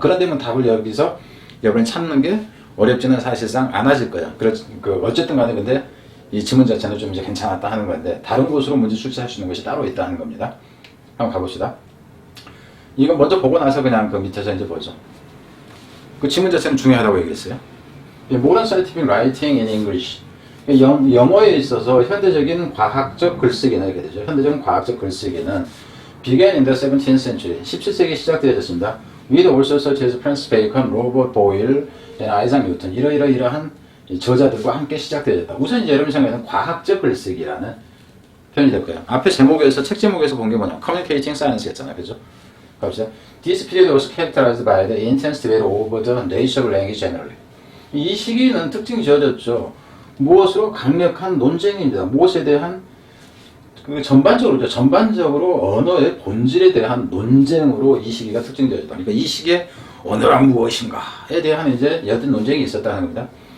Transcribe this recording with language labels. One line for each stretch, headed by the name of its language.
Korean: 그런데면 답을 여기서 여러분이 찾는 게 어렵지는 사실상 않아질 거야. 어쨌든 간에 근데 이 지문 자체는 좀 이제 괜찮았다 하는 건데, 다른 곳으로 문제 출제할 수 있는 것이 따로 있다 하는 겁니다. 한번 가봅시다. 이거 먼저 보고 나서 그냥 밑에서 이제 보죠. 지문 자체는 중요하다고 얘기했어요.
English: Modern Scientific Writing in English.
Korean: 영어에 있어서 현대적인 과학적 글쓰기는 이렇게 되죠. 현대적인 과학적 글쓰기는
English: began in the 17th century.
Korean: 17세기 시작되어졌습니다.
English: With also such as Francis Bacon, Robert Boyle, and Isaac Newton.
Korean: 이러한 저자들과 함께 시작되어졌다. 우선 이제 여러분 생각에는 과학적 글쓰기라는 표현이 될 거예요. 앞에 제목에서, 책 제목에서 본 게 뭐냐?
English: Communicating Science 했잖아요.
Korean: 그죠? 갑시다.
English: This period was characterized by the intense debate over the nature of language generally.
Korean: 이 시기는 특징이 지어졌죠. 무엇으로? 강력한 논쟁입니다. 무엇에 대한? 전반적으로 언어의 본질에 대한 논쟁으로 이 시기가 특징되어졌다. 그러니까 이 시기에 언어란 무엇인가에 대한 이제 여든 논쟁이 있었다는 겁니다.